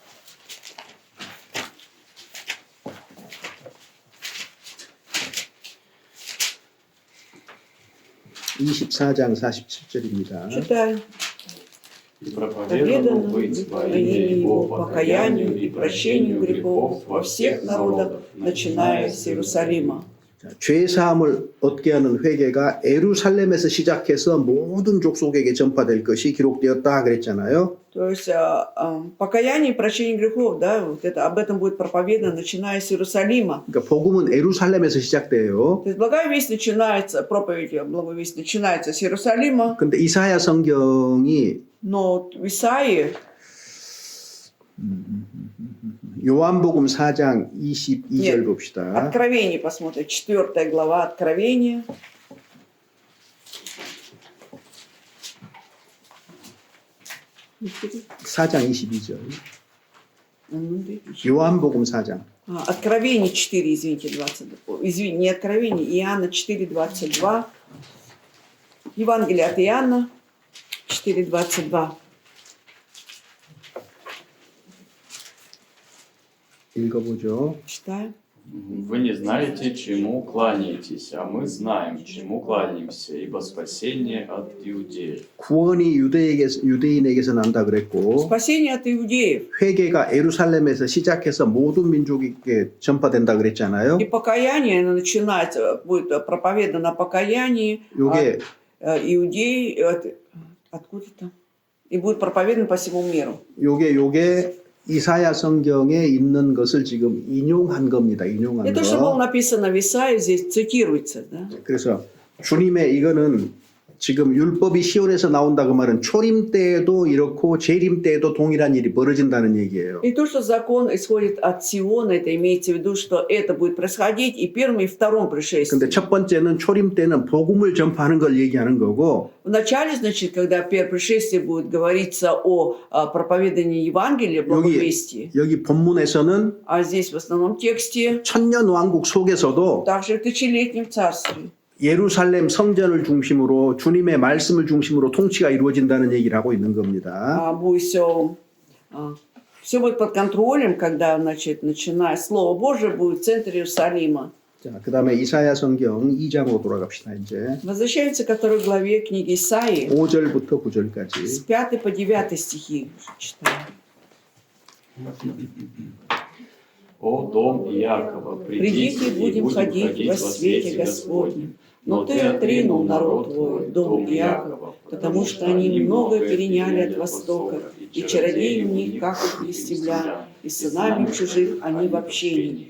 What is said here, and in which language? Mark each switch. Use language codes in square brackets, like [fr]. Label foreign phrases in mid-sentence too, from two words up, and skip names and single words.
[ko] (24장 47절입니다) [ru] Читаю. И проповедано быть во имя Его покаянию и прощению грехов во всех народах, начиная с Иерусалима. [ko] 죄 사함을 얻게 하는 회개가 예루살렘에서 시작해서 모든 족속에게 전파될 것이 기록되었다 그랬잖아요. [ru] То есть покаяние и прощение грехов, да, вот это, об этом будет проповедано, начиная с Иерусалима. [ko] 그러니까 복음은 예루살렘에서 시작돼요. [ru] То есть благая весть начинается, проповедь благой весть начинается с Иерусалима, [ko] 근데 이사야 성경이 [ru] но в Исаии, [ko] 요한복음 4장 22절 [ru] Нет. [ko] 봅시다. [ru] Откровение посмотрим, 4 глава Откровения. [ko] 사장 22절. 요한복음 4장. [ru] Откровение 4, извините, 22. Извините, не Откровение, Иоанна 4, 22. Евангелие от Иоанна 4, 22. [ko] 읽어보죠. [ru] Читаю. Вы не знаете, чему кланяетесь, а мы знаем, чему кланяемся, ибо спасение от иудеев. [ko] 구원이 유대인에게서 난다 그랬고 [ru] Спасение от иудеев. [ko] 회개가 예루살렘에서 시작해서 모든 민족에게 전파된다 그랬잖아요. [ru] И покаяние, оно начинается, будет проповедано о покаянии [ko] 요게 [ru] от иудеи, откуда там? И будет проповедано по всему миру. [ko] 요게 이사야 성경에 있는 것을 지금 인용한 겁니다. 인용한 [ru] Это, что было [ko] 거. [ru] написано в Исаии, здесь цитируется, да? [ko] 그래서 주님의 이거는 지금 율법이 시온에서 나온다 그 말은 초림 때에도 이렇고 재림 때에도 동일한 일이 벌어진다는 얘기예요. [ru] И то, что закон исходит от Сиона, это имеется в виду, что это будет происходить и в первом, и втором пришествии. [ko] 근데 첫 번째는 초림 때는 복음을 전파하는 걸 얘기하는 거고 [ru] Вначале, значит, когда первое пришествие будет говориться о проповедании Евангелия, благовестии, [ko] 여기 본문에서는 [ru] а здесь в основном тексте [ko] 천년 왕국 속에서도 [ru] также в тысячелетнем царстве. [ko] 예루살렘 성전을 중심으로 주님의 말씀을 중심으로 통치가 이루어진다는 얘기를 하고 있는 겁니다. [ru] Будет все все будет под контролем, когда, значит, начиная Слово Божие будет в центре Иерусалима. [ko] 자, 그다음에 이사야 성경 2장으로 돌아갑시다. 이제 [ru] Возвращаемся ко второй главе книги Исаии, [ko] 5절부터 [ru] с [ko] 9절까지. [ru] 5 по 9 стихи читаем. О дом Иакова, «Придите, будем ходить во свете Господнем. Но ты отринул народ твой, дом Иакова, потому что они много переняли от Востока, и чародеи у них, как у филистимлян, и сынами чужих они в общении.